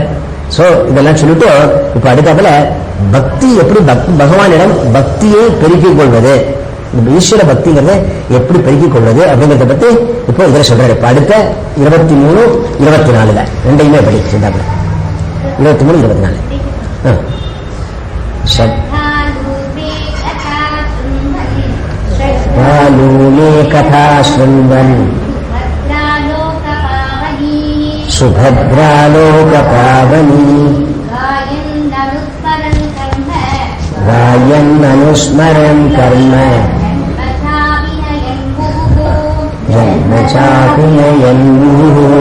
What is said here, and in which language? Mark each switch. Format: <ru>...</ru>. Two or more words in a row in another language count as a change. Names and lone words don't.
<ta>சோ இதெல்லாம் சொல்லிட்டு இப்ப அடுத்தாப்புல பக்தி எப்படி பகவானிடம் பக்தியை பெருக்கிக் கொள்வது, ஈஸ்வர பக்திங்கிறத எப்படி பெருக்கிக் கொள்வது அப்படிங்கிறத பத்தி இப்போ இதுல சொல்றாரு. இப்ப அடுத்த 23, 24 ரெண்டையுமே படி சிந்தாப்புல 23, 24</ta> <sa>श्रद्धालूले कथा शृण्वन् सुभद्रालोकपावनी गायन्ननुस्मरन् कर्म जन्म चाभिनयन्मुहुः</sa>